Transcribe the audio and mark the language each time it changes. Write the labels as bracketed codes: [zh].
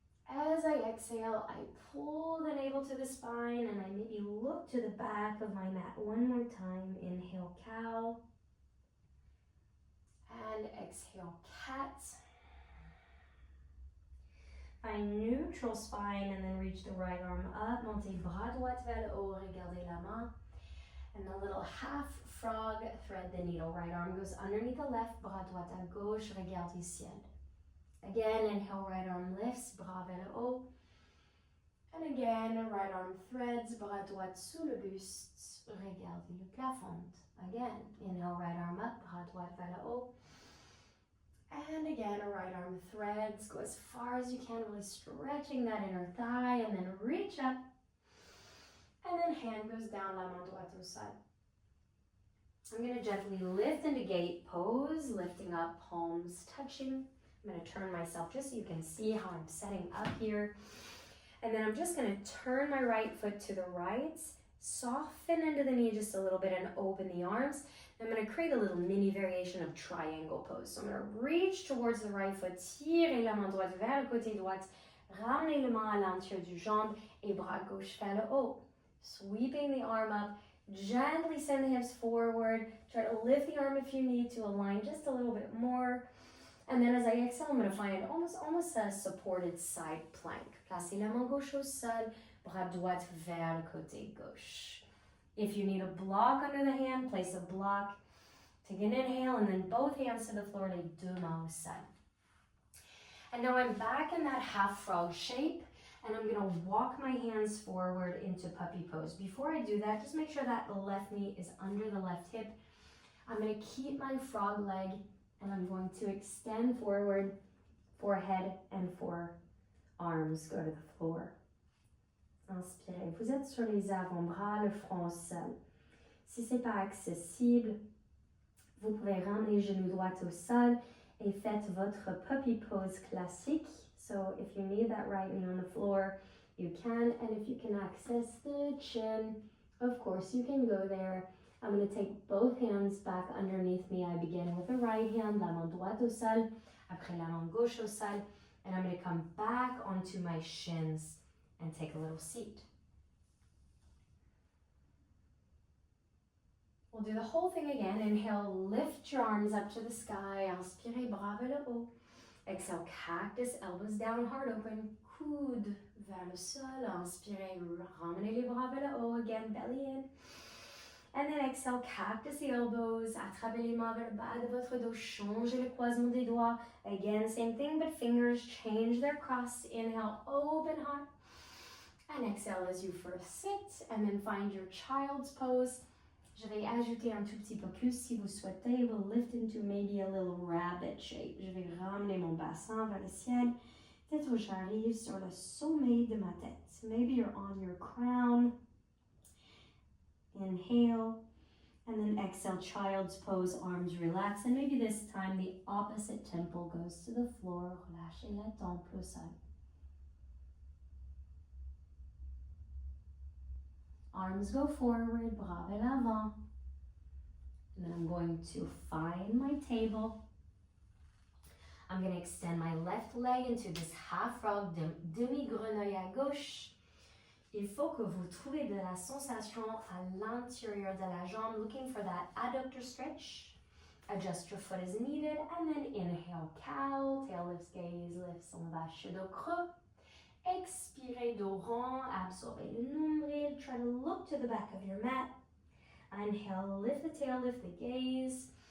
[en] As I exhale, I pull the navel to the spine and I maybe look to the back of my mat one more time. Inhale, cow. And exhale, cat. Find neutral spine and then reach the right arm up. [fr] Montez bras droit vers le haut, regardez la main. [en] And the little half frog, thread the needle. Right arm goes underneath the left, [fr] bras droit à gauche, regarde le ciel. [en] Again, inhale, right arm lifts, [fr] bras vers le haut. [en] And again, right arm threads, [fr] bras droit sous le buste, regarde le plafond. [en] Again, inhale, right arm up, [fr] bras droit vers le haut. [en] And again, a right arm threads, go as far as you can, really stretching that inner thigh, and then reach up. And then hand goes down, [fr] la main droite au sol. [en] I'm going to gently lift into gate pose, lifting up, palms touching. I'm going to turn myself just so you can see how I'm setting up here. And then I'm just going to turn my right foot to the right, soften into the knee just a little bit and open the arms. I'm going to create a little mini variation of triangle pose. So I'm going to reach towards the right foot, [fr] tirer la main droite vers le côté droite, ramener le main à l'intérieur du jambe et bras gauche vers le haut. [en] Sweeping the arm up, gently send the hips forward. Try to lift the arm if you need to, align just a little bit more. And then as I exhale, I'm going to find almost a supported side plank. [fr] Placez la main gauche au sol, bras droite vers le côté gauche. [en] If you need a block under the hand, place a block. Take an inhale and then both hands to the floor, [fr] les deux mains au sol. [en] And now I'm back in that half frog shape. And I'm gonna walk my hands forward into puppy pose. Before I do that, just make sure that the left knee is under the left hip. I'm gonna keep my frog leg and I'm going to extend forward, forehead and forearms go to the floor. [fr] Inspirez. Vous êtes sur les avant-bras, le front au sol. Si c'est pas accessible, vous pouvez ramener les genoux droits au sol et faites votre puppy pose classique. [en] So if you need that right knee on the floor, you can. And if you can access the chin, of course you can go there. I'm going to take both hands back underneath me. I begin with the right hand, [fr] la main droite au sol, [en] après la main gauche au sol, and I'm going to come back onto my shins and take a little seat. We'll do the whole thing again. Inhale, lift your arms up to the sky. [fr] Inspirez, bras vers le haut. [en] Exhale, cactus, elbows down, heart open. [fr] Coude vers le sol. Inspirez, ramenez les bras vers le haut. [en] Again, belly in. And then exhale, cactus the elbows. [fr] Attrapez les mains vers le bas de votre dos. Changez le croisement des doigts. [en] Again, same thing, but fingers change their cross. Inhale, open heart. And exhale as you first sit. And then find your child's pose. [fr] Je vais ajouter un tout petit peu plus si vous souhaitez. [en] We'll lift into maybe a little rabbit shape. [fr] Je vais ramener mon bassin vers le ciel. Peut-être que j'arrive sur le sommet de ma tête. [en] Maybe you're on your crown. Inhale. And then exhale, child's pose, arms relax. And maybe this time the opposite temple goes to the floor. [fr] Relâchez la tempe au sol. [en] Arms go forward, [fr] bras vers l'avant. [en] And then I'm going to find my table. I'm going to extend my left leg into this half frog, [fr] demi-grenouille à gauche. Il faut que vous trouviez de la sensation à l'intérieur de la jambe, [en] looking for that adductor stretch. Adjust your foot as needed, and then inhale, cow, tail lifts, gaze lifts, [fr] on vache dos creux. Expirez, dos rond, absorbez le nombril. [en] Try to look to the back of your mat. Inhale, lift the tail, lift the gaze.